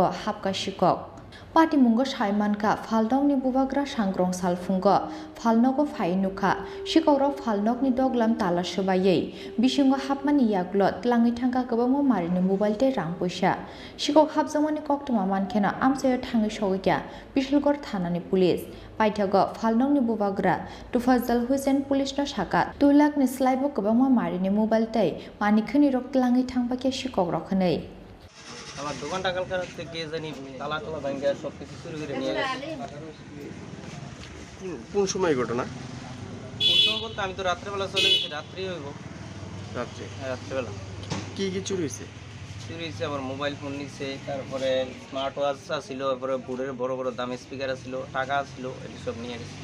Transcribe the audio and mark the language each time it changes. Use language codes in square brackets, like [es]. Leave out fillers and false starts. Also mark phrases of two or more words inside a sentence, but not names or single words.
[trp] hapka sikok patimungo saimanka phalnokni bubagra sangrong salfungo phalnogo phainuka sikogrok phalnokni doglam tala sobayei bisingo hapmani yaglo tlangi thangka kwbangma marini mobile te rang poisa sikok hapjamani koktoma mankhena amchayo thangi sogikya bishalgor thanani police Paithago phalnokni bubagra Tufazdal Hussein police no saka 2 lakh ni slaibo kwbangma marini mobile tei manikhani rok tlangi thangpake sikok rokhnei [bn] আমার দোকানটা কালকার থেকে জানি তালা টালা ভাঙ্গা সব কিছু চুরি করে নিয়ে গেছে কোন সময় ঘটনা? কোন সময় বলতে আমি তো রাত্রেবেলা চলে গেছি রাত্রি হইব রাত্রে। হ্যাঁ রাত্রেবেলা কি চুরি হয়েছে? চুরি হয়েছে আমার মোবাইল ফোন নিচ্ছে তারপরে [en] smart watch [bn] ছিল তারপরে বোর্ডের বড় বড় দামি স্পিকার ছিল টাকা ছিল এটি সব নিয়ে গেছে